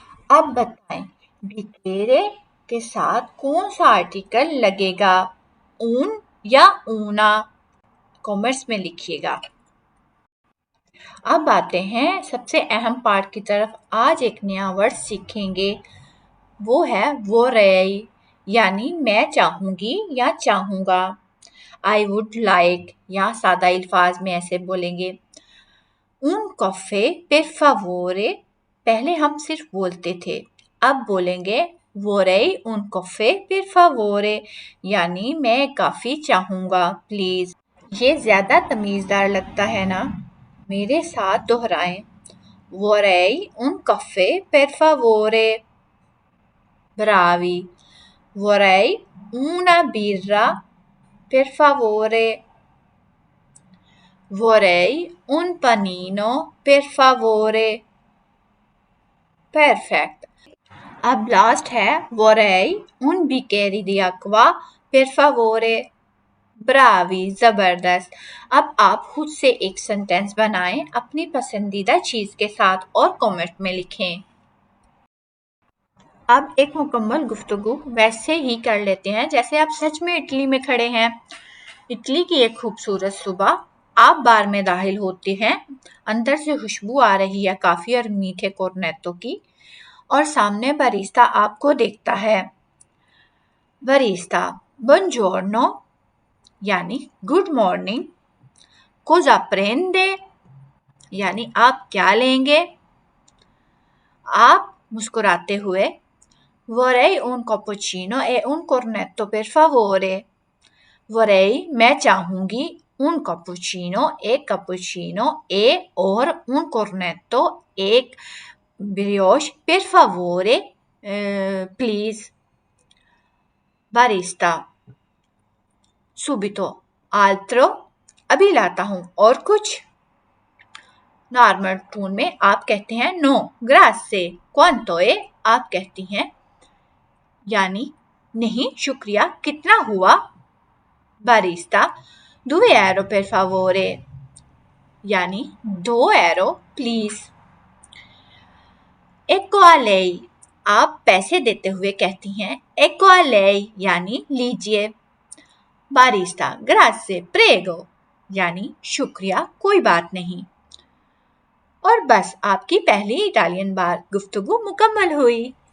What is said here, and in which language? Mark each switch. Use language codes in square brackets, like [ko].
[hi] अब बताएं bicchiere के साथ कौन सा आर्टिकल लगेगा, un या una? कॉमेंट्स में लिखिएगा। अब आते हैं सबसे अहम पार्ट की तरफ। आज एक नया वर्ड सीखेंगे, वो है vorrei यानी मैं चाहूंगी या चाहूंगा। [en] I would like [hi] या सादा अल्फाज में ऐसे बोलेंगे [it] un caffè per favore। [hi] पहले हम सिर्फ बोलते थे, अब बोलेंगे [it] vorrei un caffè per favore [hi] यानी मैं काफी चाहूंगा प्लीज। ये ज्यादा तमीजदार लगता है ना? मेरे साथ दोहराएं [it] vorrei un caffè per favore। bravi। vorrei una birra per favore। vorrei un panino per favore। perfect। [hi] अब लास्ट है [it] vorrei un bicchiere di acqua per favore। [hi] Brahui, जबरदस्त। अब आप खुद से एक सेंटेंस बनाएं अपनी पसंदीदा चीज के साथ और कमेंट में लिखें। अब एक मुकम्मल गुफ्तगू वैसे ही कर लेते हैं जैसे आप सच में इटली में खड़े हैं। इटली की एक खूबसूरत सुबह, आप बार में दाखिल होते हैं। अंदर से खुशबू आ रही है काफी और मीठे कोर्नेटो की, और सामने बरिस्ता आपको देखता है। बरिस्ता, बुongiorno यानी गुड मॉर्निंग। [it] cosa prende [hi] यानी आप क्या लेंगे। आप मुस्कुराते हुए [it] vorrei un cappuccino e un cornetto per favore। vorrei [hi] मैं चाहूंगी, [it] un cappuccino एक cappuccino, e और un cornetto एक brioche, per favore प्लीज। [hi] barista, [it] subito, altro [hi] अभी लाता हूं, और कुछ। नॉर्मल टोन में आप कहते हैं [it] नो ग्रासे, क्वांटो ए [hi] आप कहती हैं यानी नहीं शुक्रिया, कितना हुआ। बारिस्ता, 2 euro [it] per favore [hi] यानी 2 euro please. [it] ecco a lei [hi] आप पैसे देते हुए कहती हैं ecco a lei यानी लीजिए। बारिस्ता, [it] ग्रासे प्रेगो [hi] यानी शुक्रिया, कोई बात नहीं। और बस आपकी पहली इटालियन बार गुफ्तगू मुकम्मल हुई।